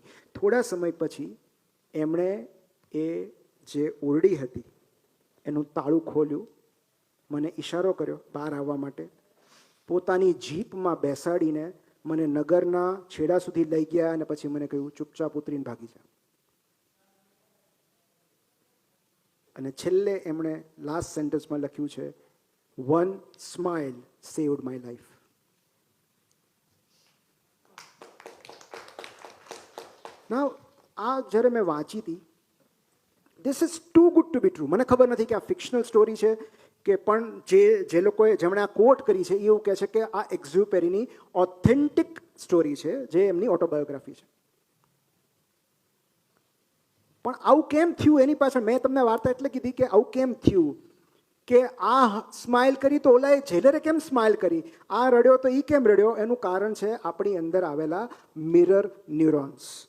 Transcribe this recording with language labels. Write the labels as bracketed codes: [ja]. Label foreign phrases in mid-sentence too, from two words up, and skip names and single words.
[gu] થોડા સમય પછી એમણે એ જે ઓરડી હતી એનું તાળું ખોલ્યું, મને ઈશારો કર્યો બહાર આવવા માટે. પોતાની જીપમાં બેસાડીને મને નગરના છેડા સુધી લઈ ગયા અને પછી મને કહ્યું ચૂપચાપ ઉતરીને ભાગી જા. અને છેલ્લે એમણે લાસ્ટ સેન્ટેન્સમાં લખ્યું છે, [en] one smile saved my life. Now, [gu] આ જ્યારે મેં વાંચી હતી, [en] this is too good to be true. [gu] મને ખબર નથી કે આ [en] fictional story [gu] છે કે પણ જે લોકોએ જેમણે આ કોટ કરી છે એવું કહે છે કે આ એક્ઝ્યુપેરીની [en] authentic story [gu] છે, જે એમની ઓટોબાયોગ્રાફી છે. પણ આવું કેમ થયું એની પાછળ મેં તમને વાર્તા એટલે કીધી કે આવું કેમ થયું કે આ સ્માઇલ કરી તો ઓલાએ જેલરે કેમ સ્માઇલ કરી, આ રડ્યો તો એ કેમ રડ્યો, એનું કારણ છે આપણી અંદર આવેલા [en] mirror neurons.